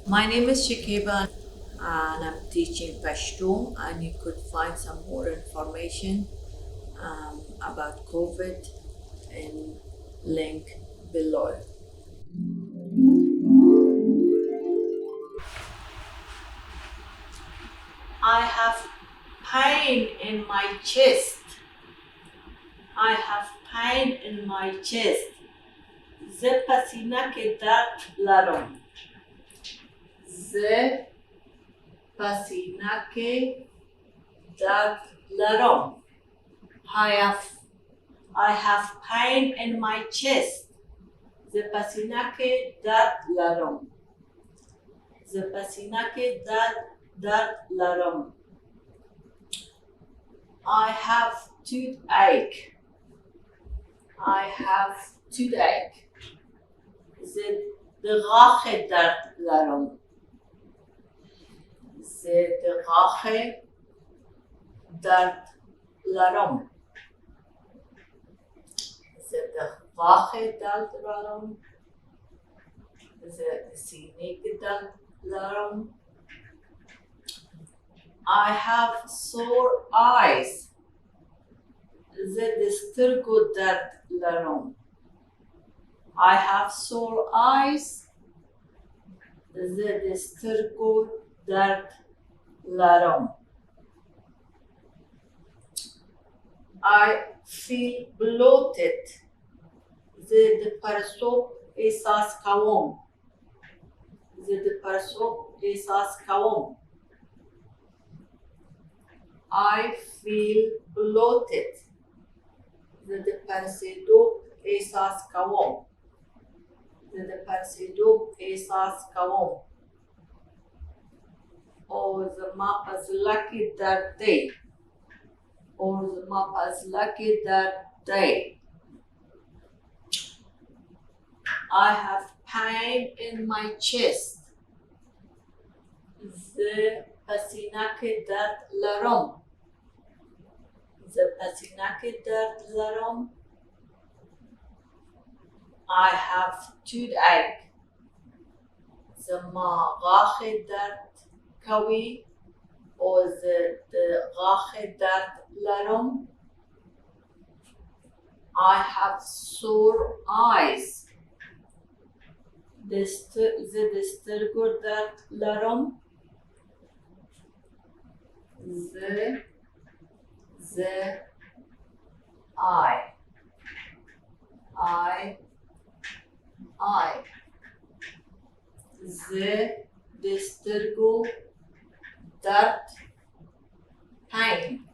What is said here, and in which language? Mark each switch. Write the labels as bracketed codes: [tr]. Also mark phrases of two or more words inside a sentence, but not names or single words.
[en] My name is Shekiba and I'm teaching Pashto, and you could find some more information about COVID in link below. I have pain in my chest. I have pain in my chest. [ps] زه په سینه کې درد لرم. زه په سینه کې درد لرم. [en] I have pain in my chest. [ps] زه په سینه کې درد لرم. زه په سینه کې درد لرم. [en] I have toothache. I have toothache. [ps] زه د غاښ درد لرم. زه د غاښ درد لرم. زه د غاښ درد لرم. زه د سینې درد لرم. [en] I have sore eyes. [ps] زه د سترګو درد لرم. [en] I have sore eyes. [ps] زه د سترګو درد لرم. [en] I feel bloated. [ps] زه د پړسوب احساس کوم. زه د پړسوب احساس کوم. [en] I feel bloated. [ps] زه د پړسېدو احساس کوم. زه د پړسېدو احساس کوم. او زما په زړه کې درد دی. او زما په زړه کې درد دی. [en] I have pain in my chest. [ps] زه په سینه کې درد لرم. زه په سینه کې درد لرم. [en] I have toothache. [ps] زما غاښ درد کوي. او زه د غاښ درد لرم. [en] I have sore eyes. [ps] زه د سترګو درد لرم. زه I زه د سترګو درد pain